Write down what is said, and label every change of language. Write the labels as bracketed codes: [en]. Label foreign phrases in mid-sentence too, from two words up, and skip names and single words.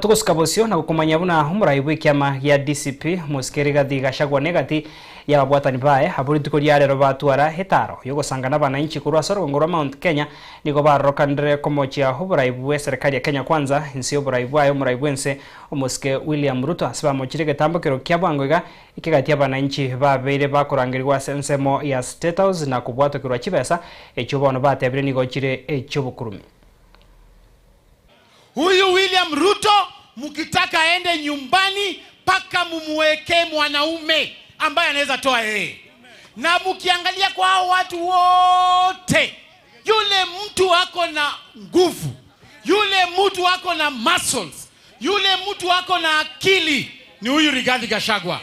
[guz] tugusikabosio na gukumanya buna umuraibu ikiama ya DCP musikeriga Gachagua negati ya babwatani bae haburi tukoria rero batwara hetaro yo gusangana bana inchi kurwa soro ngoro Mount Kenya nigo barokandre komochia umuraibu we serikali ya Kenya kwanza insi umuraibu ayo umuraibu ense umuske William Ruto asaba mochirege tambokero kyabwangoiga ikigati abana inchi babeire bakurangirwa sensemo ya State House na kubwatokirwa chibesa echobono batebire nigo chire echobukurumi. [sw] Huyu William Ruto mkitaka aende nyumbani paka mumuweke mwanaume ambaye anaweza toa yeye. Na mkiangalia kwa hao watu wote, yule mtu wako na nguvu, yule mtu wako na muscles, yule mtu wako na akili ni huyu Rigathi Gachagua.